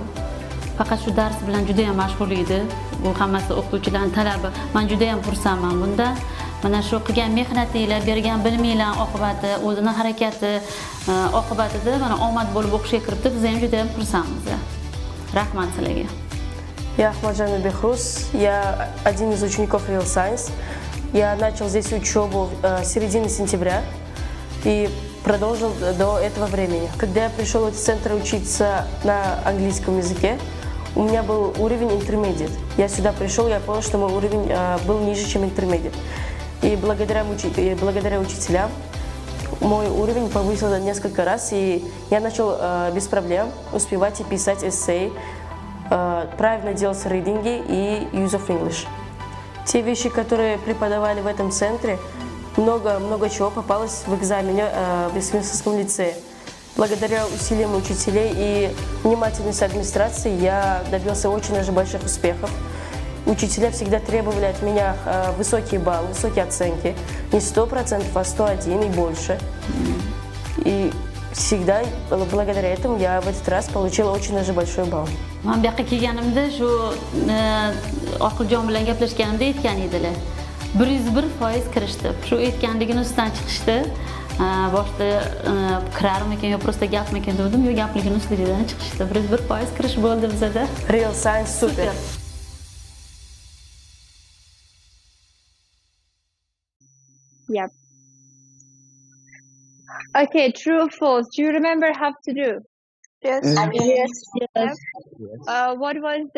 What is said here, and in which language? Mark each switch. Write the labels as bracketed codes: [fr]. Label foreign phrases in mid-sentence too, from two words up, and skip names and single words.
[uz] Faqat shu dars bilan juda ham mashg'ul edi. Bu hammasi o'qituvchilarning talabi. Men juda ham xursandman bunda. Mana shu qilgan mehnatinglar, bergan biliminglar oqibati, o'zining harakati oqibatida mana omad bo'lib o'qishga kiribdi. Biz ham juda ham xursandmiz. Rahmat sizlarga. [ru] Я Ахмаджанов Бехруз, я один из учеников Real Science. Я начал здесь учебу с середины сентября и продолжил до этого времени. Когда я пришел в этот центр учиться на английском языке, у меня был уровень intermediate. Я сюда пришел, я понял, что мой уровень был ниже, чем intermediate. И благодаря учителям мой уровень повысился несколько раз, и я начал без проблем успевать и писать эссе, правильно делать рейдинги и [en] use of English. [ru] Те вещи, которые преподавали в этом центре, много чего попалось в экзамене в Вестминстерском лицее. Благодаря усилиям учителей и внимательности администрации я добился очень даже больших успехов. Учителя всегда требовали от меня высокие баллы, высокие оценки. Не 100%, а 101 и больше. И всегда благодаря этому я в этот раз получила очень даже большой балл. [uz] Men bu yoqqa kelganimda shu Oqiljon bilan gaplashganimda aytgan edilar. 101% kirishdi. Shu aytganligini ustidan chiqishdi. Boshda kirarmikan yo просто gapmikan dedim, yo gapligini ustidan chiqishdi. 101% kirish bo'ldi bizda. Real Science super. [en] Yep. Okay, true or false. Do you remember how to do? Yes. Yes. What was the?